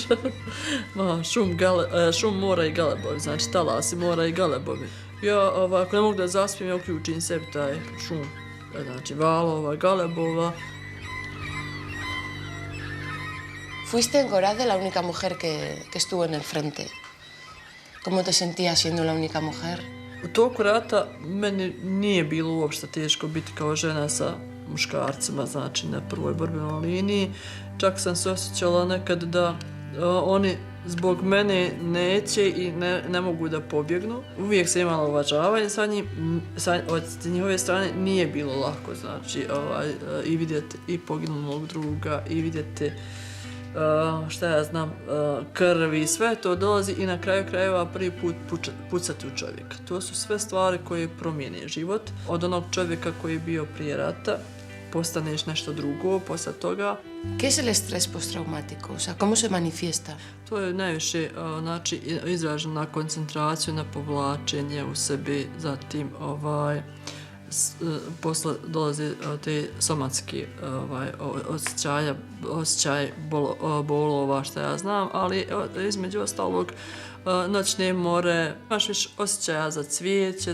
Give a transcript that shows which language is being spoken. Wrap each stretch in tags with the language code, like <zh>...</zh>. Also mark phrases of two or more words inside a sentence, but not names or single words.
<bs>Šum mora i galebovi, znači talasi mora i galebovi. Ja ako ne mogu da zaspijem, ja uključim sebi taj šum, znači valova, galebova.</bs> <es>Fuiste en Gorazde la única mujer que estuvo en el frente. ¿Cómo te sentías siendo la única mujer?</es> <bs>U toku rata meni nije bilo uopšte teško biti kao žena sa muškarcima, znači na prvoj borbenoj liniji. Čak sam se osjećala nekad da oni zbog mene neće i ne mogu da pobjegnu. Uvijek sam imala uvažavanje od njihove strane, nije bilo lako, znači i vidjeti i poginulog druga i vidjeti šta ja znam, krvi, sve to dolazi i na kraju krajeva prvi put pucati u čovjeka. To su sve stvari koje promijene život. Od onog čovjeka koji je bio prije rata, postaneš nešto drugo posle toga.</bs> <es>¿Qué es el estrés postraumático? O sea, ¿cómo se manifiesta?</es> <bs>To je najviše znači, izraženo na koncentraciju, na povlačenje u sebi, zatim posle dolaze te somatske osjećaje bolova, šta ja znam, ali između ostalog noćne more, imaš više osjećaja za cvijeće,</bs>